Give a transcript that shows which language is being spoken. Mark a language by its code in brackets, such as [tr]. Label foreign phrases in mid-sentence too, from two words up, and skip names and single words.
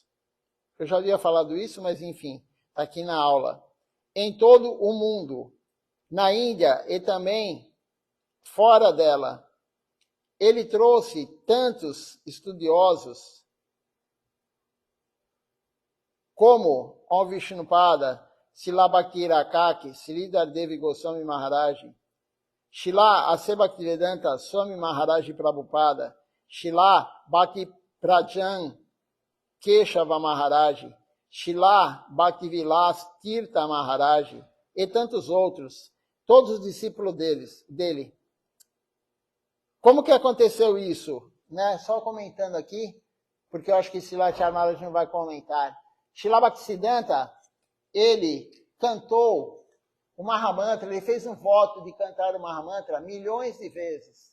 [pt] Eu já havia falado isso, mas enfim, está aqui na aula. Em todo o mundo, na Índia e também fora dela. Ele trouxe tantos estudiosos como o Vishnupada, Srila Bhakti-Rakaki, Sridhar Devi Goswami Maharaj, Srila Ase Bhaktivedanta Swami Maharaj Prabhupada, Srila Bhakti Prajan Keshava Maharaj, Srila Bhaktivilas Tirtha Maharaj e tantos outros, todos os discípulos dele. Como que aconteceu isso? Né? Só comentando aqui, porque eu acho que Srilacharya Maharaj não vai comentar. Srila Bhaktisiddhanta, ele cantou o Mahamantra, ele fez um voto de cantar o Mahamantra milhões de vezes.